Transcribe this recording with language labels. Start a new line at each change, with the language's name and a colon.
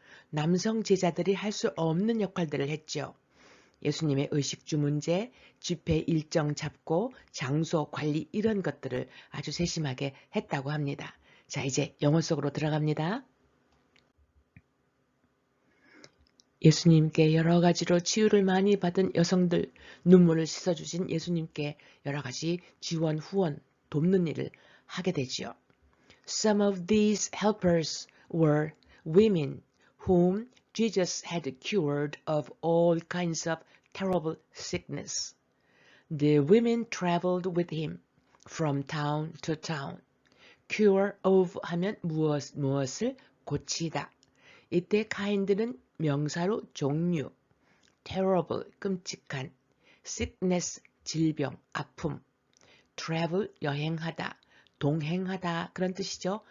Korean: 남성 제자들이 할 수 없는 역할들을 했죠. 예수님의 의식주 문제, 집회 일정 잡고 장소 관리 이런 것들을 아주 세심하게 했다고 합니다. 자, 이제 영어 속으로 들어갑니다. 예수님께 여러 가지로 치유를 많이 받은 여성들, 눈물을 씻어주신 예수님께 여러 가지 지원, 후원, 돕는 일을 하게 되지요.
English: Some of these helpers were women whom Jesus had cured of all kinds of terrible sickness. The women traveled with him from town to town.
Korean: Cure of 하면 무엇을 고치다. 이때 kind는 명사로 종류, terrible, 끔찍한, sickness, 질병, 아픔, travel, 여행하다, 동행하다 그런 뜻이죠.